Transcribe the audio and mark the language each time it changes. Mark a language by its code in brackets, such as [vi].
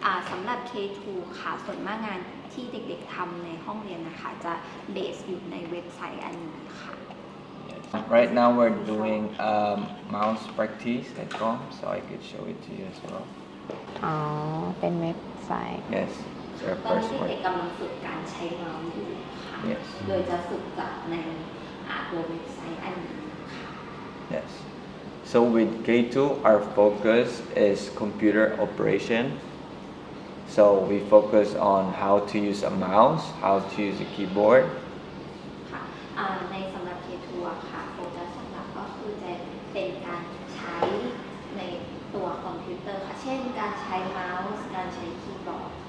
[th] สำหรับ K2 ค่ะส่วนมากงานที่เด็กๆทำในห้องเรียนนะคะจะเบสอยู่ในเว็บไซต์อันนี้ค่ะ [en] Right now we're doing mouse practice.com so I could show it to you as well [th] อ๋อเป็นเว็บไซต์ [en] yes it's our [th] ตอน [en] first [th] นี้ [en] one [th] เด็กๆกำลังฝึกการใช้เมาส์อยู่ค่ะ [en] yes [th] โดยจะฝึกจากในตัวเว็บไซต์อันนี้ค่ะ [en] yes so with K2 our focus is computer operation so we focus on how to use a mouse how to use a keyboard [th] ค่ะในสำหรับ K2 ค่ะโฟกัสหลักก็คือจะเป็นการใช้ในตัวคอมพิวเตอร์ค่ะเช่นการใช้เมาส์การใช้คีย์บอร์ด